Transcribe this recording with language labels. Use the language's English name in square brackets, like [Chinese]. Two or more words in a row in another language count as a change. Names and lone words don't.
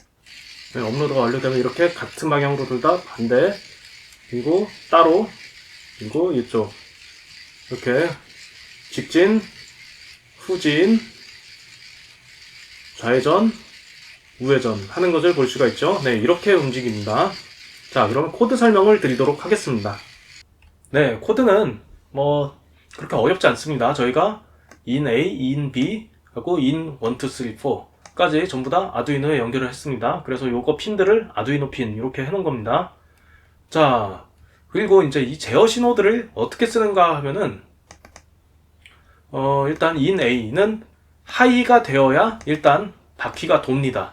[Korean] 업로드가 완료되면 이렇게 같은 방향으로 둘 다 반대, 그리고 따로 그리고 이쪽 이렇게 직진, 후진, 좌회전, 우회전 하는 것을 볼 수가 있죠. 네, 이렇게 움직입니다. 자, 그럼 코드 설명을 드리도록 하겠습니다. 네, 코드는 뭐 그렇게 어렵지 않습니다. 저희가 in A, in B 하고 in 1, 2, 3, 4까지 전부 다 아두이노에 연결을 했습니다. 그래서 요거 핀들을 아두이노 핀 이렇게 해놓은 겁니다. 자, 그리고 이제 이 제어 신호들을 어떻게 쓰는가 하면은 일단 in A는 하이가 되어야 일단 바퀴가 돕니다.